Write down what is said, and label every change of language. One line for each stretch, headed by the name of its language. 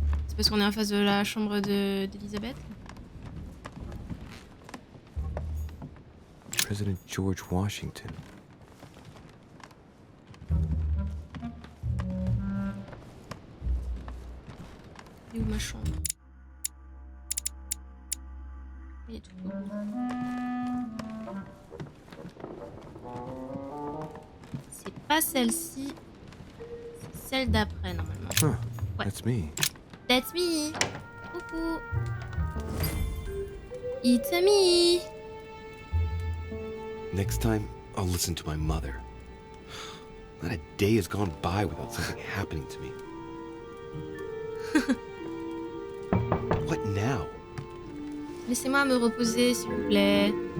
French: C'est parce qu'on est en face de la chambre d'Elisabeth.
English: President George Washington.
French: Et où ma chambre? Elle est tout haut. C'est pas celle-ci. C'est celle d'après, normalement. Ouais.
English: That's me. That's me. Coucou. It's me. Next time, I'll listen to my mother. Not a day has gone by without something happening to me. What now?
French: Laissez-moi me reposer, s'il vous plaît.